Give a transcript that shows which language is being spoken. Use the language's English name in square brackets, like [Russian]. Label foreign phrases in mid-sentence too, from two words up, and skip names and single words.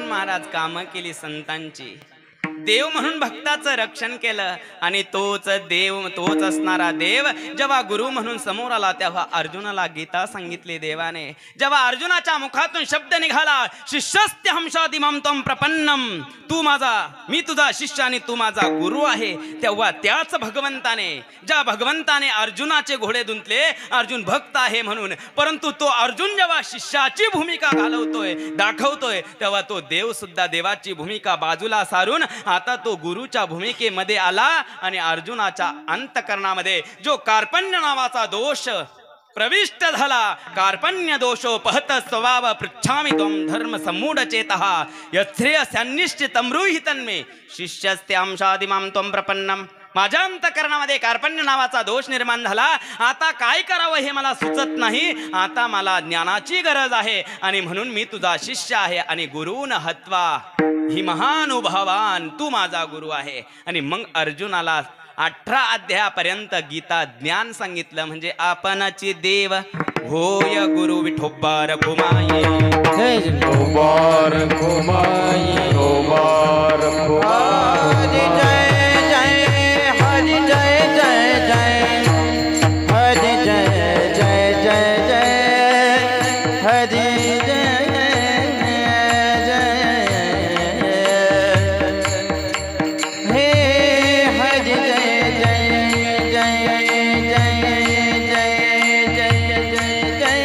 [Marathi] महाराज कामं केली संतांची, देव म्हणून भक्ताचं रक्षण केलं आणि तोच देव, तोच असणारा देव जेव्हा गुरु म्हणून समोर आला तेव्हा अर्जुनाला गीता सांगितली देवाने. जेव्हा अर्जुनाच्या मुखातून शब्द निघाला, [Sanskrit] शिष्यस्ते हमशादिमं त्वं प्रपन्नम, [Marathi] तू माझा, मी तुझा शिष्य आणि तू माझा गुरु आहे, तेव्हा त्याच भगवंताने, ज्या भगवंताने अर्जुनाचे घोडे दुंतले, अर्जुन भक्त आहे म्हणून, परंतु तो अर्जुन जेव्हा शिष्याची भूमिका घालवतोय, दाखवतोय, तेव्हा तो देव सुद्धा देवाची भूमिका बाजूला सारून आता तो गुरुच्या भूमिकेमध्ये आला आणि अर्जुनाच्या अंतकरणामध्ये जो कार्पण्य नावाचा दोष प्रविष्ट झाला, [Sanskrit] कार्पण्य दोषो पहत स्वभाव पृच्छामि त्वं धर्म सम्मूढ चेतः यच्छ्रेयस्यान्निश्चितं ब्रूहि तन्मे शिष्यस्ते अंशादिमां त्वं प्रपन्नम. [Marathi] माझ्या अंतकरणामध्ये कार्पण्य नावाचा दोष निर्माण झाला, आता काय करावं हे मला सुचत नाही, आता मला ज्ञानाची गरज आहे आणि म्हणून मी तुझा शिष्य आहे आणि [Sanskrit] गुरुन हत्वा ही महानुभावान, [Marathi] तू माझा गुरु आहे. आणि मग अर्जुनाला 18 अध्यायापर्यंत गीता ज्ञान सांगितलं, म्हणजे आपणाची देव होय गुरु विठोबा रघुमाई, विठोबा रघुमाई, विठोबा रघुमाई. हरि जय जय जय, हरि जय जय जय जय, हरि जय जय हे हरि जय जय जय जय जय जय